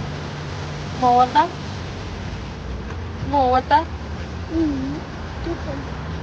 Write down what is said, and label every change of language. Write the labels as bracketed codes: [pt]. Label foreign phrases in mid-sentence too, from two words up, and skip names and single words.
[en] Mau what? Mau what? [ja] うん。ちょっと。